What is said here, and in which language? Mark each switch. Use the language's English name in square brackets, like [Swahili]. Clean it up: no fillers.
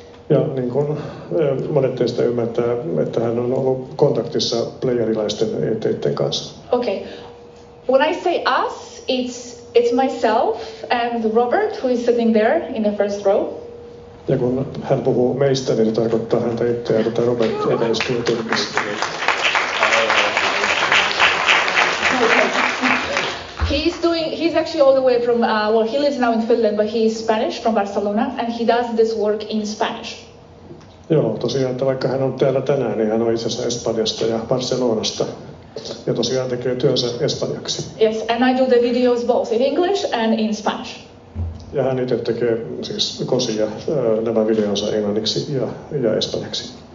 [Finnish] Ja niin kuin monet teistä ymmärtää, että hän on ollut kontaktissa pleiadilaisten ET-iden kanssa. [English] Okay, when I say us, it's myself and Robert, who is sitting there in the first row. [Finnish] Ja kun hän puhuu meistä, niin se tarkoittaa häntä itseään, että Robert istuu Turkissa. [English] He's actually all the way from, he lives now in Finland, but he's Spanish, from Barcelona, and he does this work in Spanish. [Finnish] Joo, tosiaan, että vaikka hän on täällä tänään, niin hän on itse asiassa Espanjasta ja Barcelonasta. Ja tosiaan tekee työnsä espanjaksi. [English] Yes, and I do the videos both in English and in Spanish. [Finnish] Ja hän itse tekee siis Gosia nämä videonsa englanniksi ja espanjaksi.